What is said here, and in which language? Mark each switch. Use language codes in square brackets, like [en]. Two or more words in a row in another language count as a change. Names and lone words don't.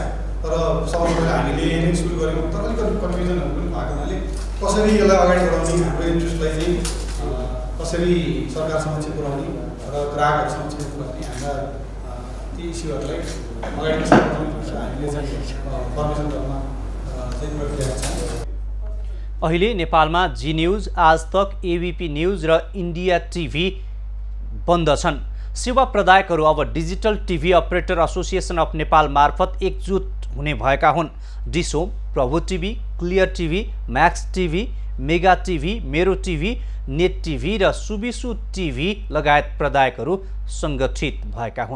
[ne] तर सबभन्दा पहिला हामीले यही नै सुरु गऱ्यौँ। तर अलिकति कन्फ्युजनहरू पनि भएको हुनाले कसरी यसलाई अगाडि बढाउने, हाम्रो इन्ट्रेस्टलाई चाहिँ कसरी सरकार समक्ष पुर्याउने र ग्राहकहरू समक्ष पुर्याउने, हाम्रा ती इस्युहरूलाई अगाडि हामीले चाहिँ फर्मेसन गर्न चाहिँ प्रक्रिया छ। अहिले नेपालमा जी न्यूज, आज तक, एबीपी न्यूज र इन्डिया टिभी बन्द छन्। सेवा प्रदायकहरू अब डिजिटल टिभी अपरेटर एसोसिएसन अफ नेपाल मार्फत एकजुट हुने भएका हुन्। डिसोम, प्रभु टिभी, क्लियर टिभी, म्याक्स टिभी, मेगा टिभी, मेरो टिभी, नेट टिभी र सुबिसु टिभी लगायत प्रदायकहरू सङ्गठित भएका हुन्।